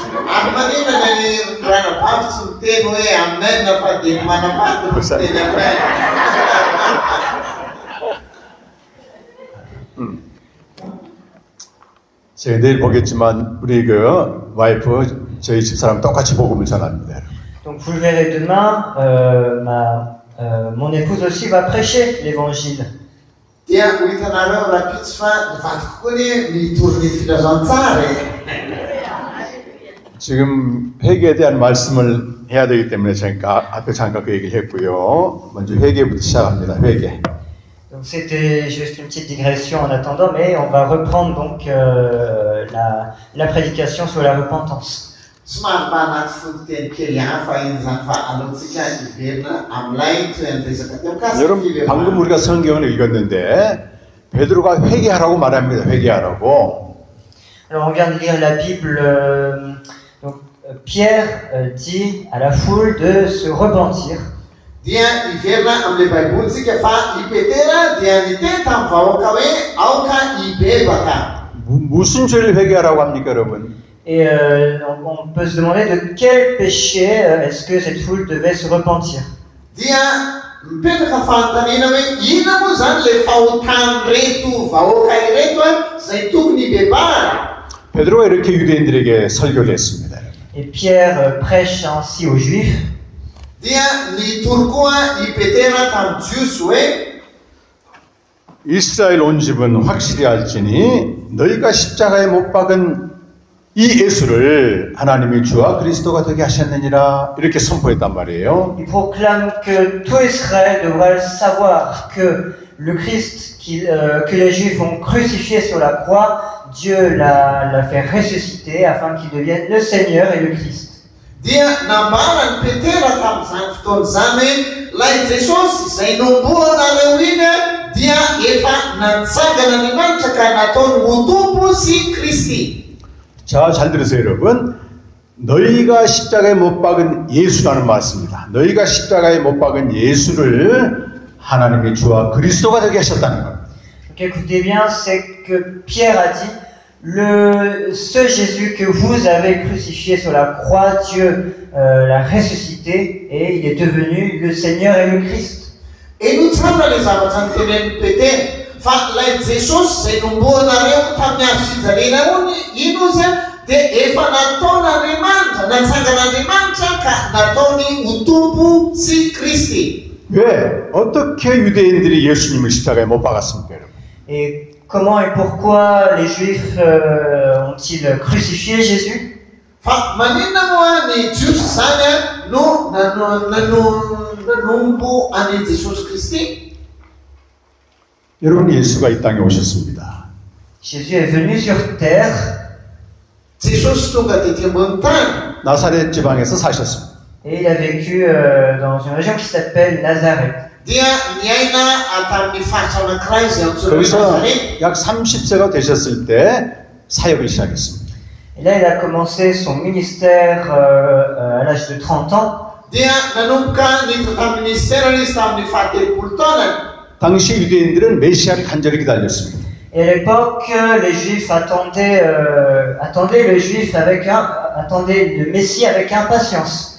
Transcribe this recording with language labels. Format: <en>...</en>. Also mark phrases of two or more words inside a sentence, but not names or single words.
<mg>Ary maninona ny ranavavy tsy miteny hoe amen fa dia manavady no miteny amen.</mg> <ko>제가 내일 보겠지만 우리 그 와이프 저희 집사람 똑같이 복음을 전합니다.</ko> <fr>Donc vous le verrez demain, mon épouse aussi va prêcher l'évangile.</fr> <mg>Dia ho hitanareo raha pitsy fa ny vadiko koa ny mitory ny filazantsara.</mg> <ko>지금 회개에 대한 말씀을 해야 되기 때문에 제가 앞에 잠깐 그 얘기를 했고요. 먼저 회개부터 시작합니다. 회개.</ko> <fr>Donc c'était juste une petite digression en attendant, mais on va reprendre donc la prédication sur la repentance.</fr> <mg>somary mba anaty fonteny kely hafa iny zany fa alohantsika iverina amin'ilay toeran'ny teo mikasika</mg> <ko>여러분 방금 우리가 성경을 읽었는데 베드로가 회개하라고 말합니다. 회개하라고.</ko> <fr>Alors on vient de lire la Bible, donc Pierre dit à la foule de se repentir.</fr> <mg>dia iverina amin'ilay baibolitsika fa i Petera dia niteny tamin'ny vahoaka hoe aoka hibebaka.</mg> <ko>무슨 죄를 회개하라고 합니까, 여러분?</ko> <fr>Et on peut se demander de quel péché est-ce que cette foule devait se repentir.</fr> <mg>Dia mipetraka fanontaniana hoe inona moa zany le fahotany reto vahoaka ireto zay tokony hibebahana.</mg> <ko>베드로가 이렇게 유대인들에게 설교를 했습니다.</ko> <fr>Et Pierre prêche ainsi aux Juifs.</fr> <mg>Dia nitory koa i Petera tamin'ny jiosy hoe</mg> <ko>이스라엘 온 집은 확실히 알지니 너희가 십자가에 못 박은 이 예수를 하나님이 주와 그리스도가 되게 하셨느니라 이렇게 선포했단 말이에요.</ko> <fr>Il proclame que tout Israël devra savoir que le Christ que les Juifs ont crucifié sur la croix, Dieu l'a fait ressusciter afin qu'il devienne le Seigneur et le Christ.</fr> <mg>Dia nambaran'ny Petera tamin'izany fotoana zany lay Jesosy izay nomboanareo iny dia efa natsangana Andriamanitra ka nataony ho tompo sy Kristy.</mg> <ko>자, 잘 들으세요, 여러분. 너희가 십자가에 못 박은 예수라는 말씀입니다. 너희가 십자가에 못 박은 예수를 하나님의 주와 그리스도가 되게 하셨다는 겁니다.</ko> <fr>Donc écoutez bien, c'est que Pierre a dit ce Jésus que vous avez crucifié sur la croix, Dieu l'a ressuscité et il est devenu le Seigneur et le Christ. Et nous savons les avantages de Péter.</fr> <mg>Fa lay Jesosy zay nomboanareo tamin'ny andro fijalena ino izy dia efa nataon'Andriamanitra, natsangan'Andriamanitra ka nataony ho tompo sy Kristy.</mg> <ko>왜? 어떻게 유대인들이 예수님을 십자가에 못 박았습니까, 여러분?</ko> <fr>Et comment et pourquoi les Juifs ont-ils crucifié Jésus?</fr> <mg>Fa maninona moa ny jiosy zany no nanombo any Jesosy Kristy?</mg> <ko>여러분, 예수가 이 땅에 오셨습니다.</ko> <fr>Jésus est venu sur terre.</fr> <mg>Jesosy tonga tety ambony tany.</mg> <ko>나사렛 지방에서 사셨습니다.</ko> <fr>Et il a vécu dans une région qui s'appelle Nazareth.</fr> <mg>Dia niaina tamin'ny faritra anankiray izay antsoina hoe</mg> <ko>거기서 Nazareth. 약 30세가 되셨을 때 사역을 시작했습니다.</ko> <fr>Et là, il a commencé son ministère à l'âge de 30 ans.</fr> <mg>Dia nanomboka niditra tamin'ny ministère izy tamin'ny faha-telopolo taona.</mg> <ko>당시 유대인들은 메시아를 간절히 기다렸습니다.</ko> <fr>Et à l'époque, les Juifs attendaient le Messie avec impatience.</fr>